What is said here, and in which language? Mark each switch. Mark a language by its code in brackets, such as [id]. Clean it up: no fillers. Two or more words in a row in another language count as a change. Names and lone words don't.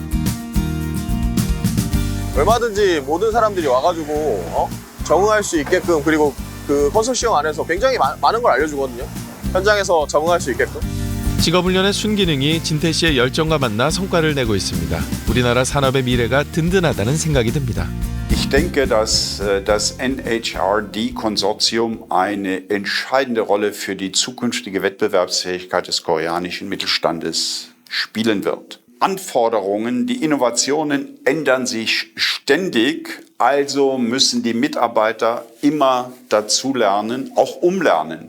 [ko] 얼마든지 모든 사람들이 와가지고 적응할 수 있게끔, 그리고 그 컨소시엄 안에서 굉장히 많은 걸 알려주거든요. 현장에서 적응할 수 있게끔. 직업훈련의 순기능이 진태 씨의 열정과 만나 성과를 내고 있습니다. 우리나라 산업의 미래가 든든하다는 생각이 듭니다. [de] Ich denke, dass das NHRD-Konsortium eine entscheidende Rolle für die zukünftige Wettbewerbsfähigkeit des koreanischen Mittelstandes spielen wird. Anforderungen, die Innovationen ändern sich ständig, also müssen die Mitarbeiter immer dazulernen, auch umlernen.